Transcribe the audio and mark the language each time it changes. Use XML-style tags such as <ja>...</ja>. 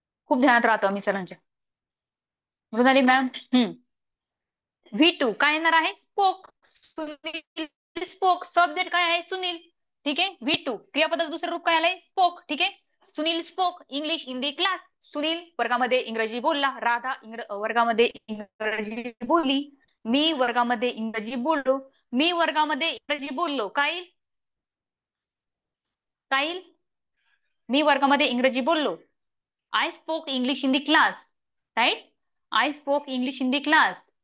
<mr>खूप ध्यानात राहतं अमित सरांच्या. मृणाली मॅम. V2 काय येणार आहे? स्पोक. सुनील स्पोक. सब्जेक्ट काय आहे? सुनील. ठीक आहे. V2 क्रियापदाचं दुसरं रूप काय आलंय? स्पोक. ठीक आहे.</mr> <en>Sunil spoke English in the class.</en> <mr>Sunil वर्गामध्ये इंग्रजी बोलला. राधा वर्गामध्ये इंग्रजी बोलली. मी वर्गामध्ये इंग्रजी बोललो. मी वर्गामध्ये इंग्रजी बोललो. काय? काय? मी वर्गामध्ये इंग्रजी बोललो.</mr> <en>I spoke English in the class. Right. I spoke English in the class.</en>